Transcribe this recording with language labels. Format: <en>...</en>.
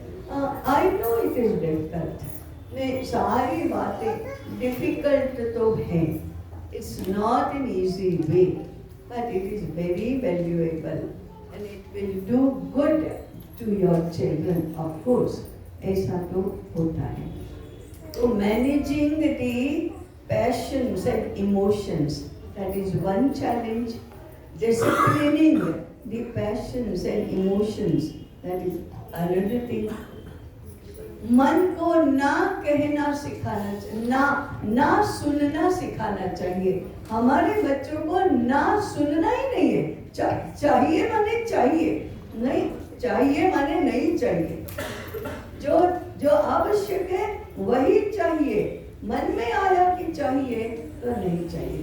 <en>I know it is difficult,</en> <hi>मैं सारी बातें डिफिकल्ट तो हैं,</hi> <en>It's not an easy way, but it is very valuable and it will do good to your children.</en> <hi>Of course ऐसा तो होता है। तो</hi> <en>Managing the passions and emotions, that is one challenge. Disciplining the passions and emotions, that is another thing.</en> <hi>मन को ना कहना सिखाना चाहिए, ना सुनना सिखाना चाहिए। हमारे बच्चों को ना सुनना ही नहीं है, चाहिए माने चाहिए, नहीं चाहिए माने नहीं चाहिए। जो आवश्यक है वही चाहिए, मन में आया कि चाहिए तो नहीं चाहिए।</hi>